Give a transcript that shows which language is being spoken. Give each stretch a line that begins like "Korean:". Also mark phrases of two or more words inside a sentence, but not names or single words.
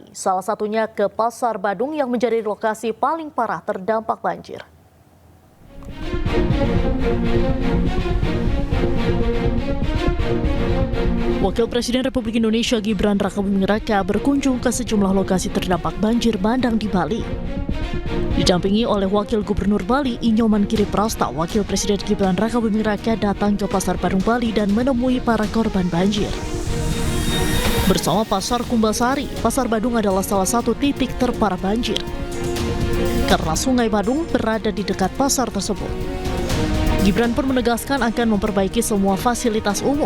Indonesian: Salah satunya ke Pasar Badung yang menjadi lokasi paling parah terdampak banjir. Wakil Presiden Republik Indonesia Gibran Rakabuming Raka berkunjung ke sejumlah lokasi terdampak banjir bandang di Bali. Didampingi oleh Wakil Gubernur Bali Inyoman Kiriprasta, Wakil Presiden Gibran Rakabuming Raka datang ke Pasar Badung Bali dan menemui para korban banjir. Bersama Pasar Kumbasari, Pasar Badung adalah salah satu titik terparah banjir karena Sungai Badung berada di dekat pasar tersebut. Gibran pun menegaskan akan memperbaiki semua fasilitas umum.